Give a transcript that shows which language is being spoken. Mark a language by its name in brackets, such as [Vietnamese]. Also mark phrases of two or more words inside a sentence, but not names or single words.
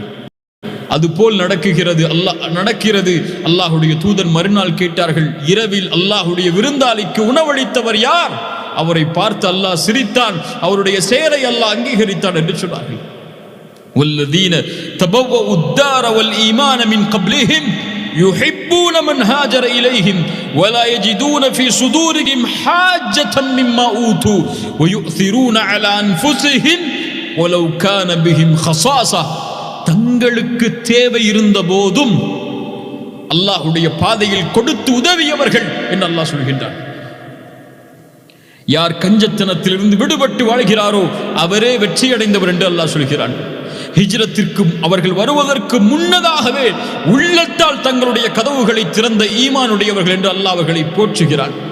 [Tamil] அதுபோல் நடக்கிறது. அல்லாஹுடைய தூதர் மறுநாள் கேட்டார்கள், இரவில் அல்லாஹுடைய விருந்தாளிக்கு உணவளித்தவர் யார்? அவரை பார்த்து அல்லாஹ் சிரித்தான், அவருடைய செயலை அல்லாஹ் அங்கீகரித்தான் என்று சொன்னார்கள். [Arabic] والذين تبوءوا الدار والإيمان من قبلهم يحبون من هاجر إليهم ولا يجدون في صدورهم حاجة مما أوتوا ويؤثرون على أنفسهم ولو كان بهم خصاصة. [Tamil] தங்களுக்கு தேவை இருந்த போதும் அல்லாஹ்வுடைய பாதையில் கொடுத்து உதவியவர்கள் என்று அல்லாஹ் சொல்கின்றான். யார் கஞ்சத்தனத்திலிருந்து விடுபட்டு வாழ்கிறாரோ அவரே வெற்றியடைந்தவர் என்று அல்லாஹ் சொல்கிறான். ஹிஜ்ரத்திற்கு அவர்கள் வருவதற்கு முன்னதாகவே உள்ளத்தால் தங்களுடைய கதவுகளை திறந்த ஈமானுடையவர்கள் என்று அல்லாஹ் அவர்களை போற்றுகிறான்.